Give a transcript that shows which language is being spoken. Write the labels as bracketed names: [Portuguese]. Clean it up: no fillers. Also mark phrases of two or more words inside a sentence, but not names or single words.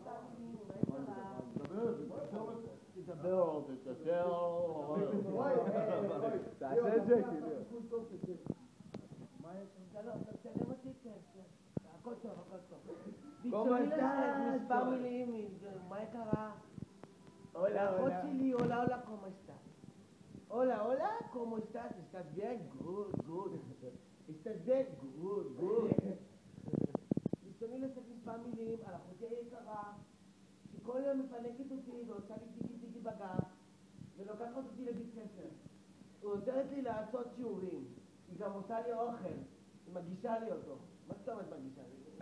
[Hebrew] תדבר, תעשה את זה, כאילו. תצלם אותי, הכל טוב, הכל טוב. ברצוני לשאת מספר מילים, מה יקרה? לאחות שלי, הולה, [Spanish] como estás? Hola, ¿cómo estás? ¿Estás bien? Good. ¿Estás bien? Good. [Hebrew] ברצוני לשאת מספר מילים על אחותי היקרה, שכל יום מפנקת אותי ועושה לי טיגי בגב, ולוקחת אותי לבית ספר. היא עוזרת לי לעשות שיעורים. היא גם עושה לי אוכל. היא מגישה לי אותו. מה זאת אומרת מגישה לי?